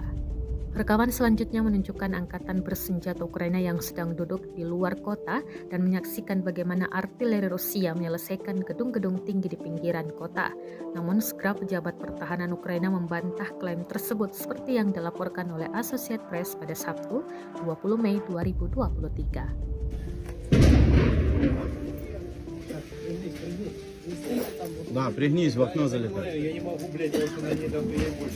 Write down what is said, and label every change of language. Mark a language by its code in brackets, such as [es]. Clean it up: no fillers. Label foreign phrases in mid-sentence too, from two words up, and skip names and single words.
[id] Rekaman selanjutnya menunjukkan angkatan bersenjata Ukraina yang sedang duduk di luar kota dan menyaksikan bagaimana artileri Rusia menyelesaikan gedung-gedung tinggi di pinggiran kota. Namun segera pejabat pertahanan Ukraina membantah klaim tersebut seperti yang dilaporkan oleh Associated Press pada Sabtu 20 Mei 2023. [ru] Да, пригнись, в окно залетай. Я не могу, блядь, я сюда не дам, я больше.